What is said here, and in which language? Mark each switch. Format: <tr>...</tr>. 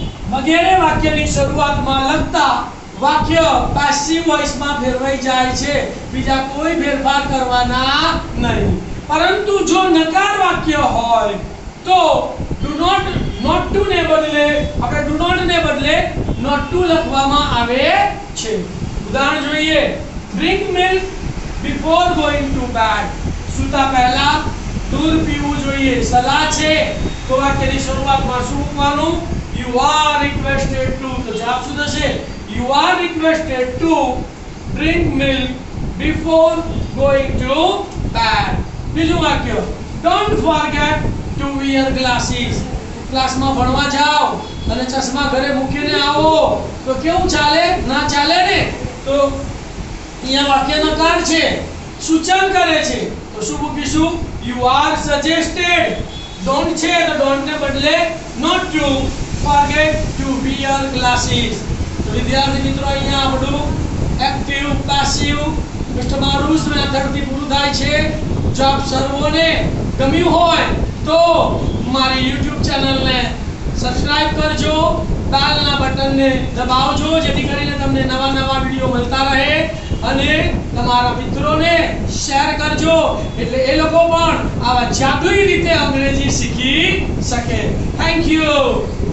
<gu>વગેરે વાક્યની શરૂઆતમાં લગતા વાક્ય પેસિવ વોઇસમાં ફેરવાઈ જાય છે. બીજા કોઈ ફેરફાર કરવાના નહીં. પરંતુ જો નકાર વાક્ય હોય તો do not to ને બદલે આપણે do not ને બદલે not to લખવામાં આવે છે. ઉદાહરણ જોઈએ.</gu> <en>drink milk before going to bed.</en> <gu>સૂતા પહેલા દૂધ પીવું જોઈએ. સલાહ છે તો વાક્યની શરૂઆતમાં શું મૂકવાનું?</gu> <en>you are requested to.</en> <gu>તો જવાબ શું થશે?</gu> <en>you are requested to drink milk before going to bed.</en> <gu>બીજું વાક્ય.</gu> <en>don't forget to wear glasses.</en> <gu>ક્લાસમાં ભણવા જાઓ અને ચશ્મા ઘરે મૂકીને આવો તો કેવું ચાલે? ના ચાલે ને. તો અહીંયા વાક્ય નકાર છે, સૂચન કરે છે. તો શું મૂકીશું?</gu> <en>you are suggested. don't છે તો don't ને બદલે not to forget to wear glasses.</en> <gu>તો વિદ્યાર્થી મિત્રો અહીંયા આપણું એક્ટિવ પેસિવ કસ્ટમર મેથડથી પૂરું થાય છે. જો આપ સર્વોને ગમ્યું હોય તો મારી YouTube ચેનલને સબસ્ક્રાઇબ કરજો, બેલના બટનને દબાવજો જેથી કરીને તમને નવા નવા વિડિયો મળતા રહે અને તમારા મિત્રોને શેર કરજો એટલે એ લોકો પણ આવા જાદુઈ રીતે અંગ્રેજી શીખી શકે. Thank you.</gu>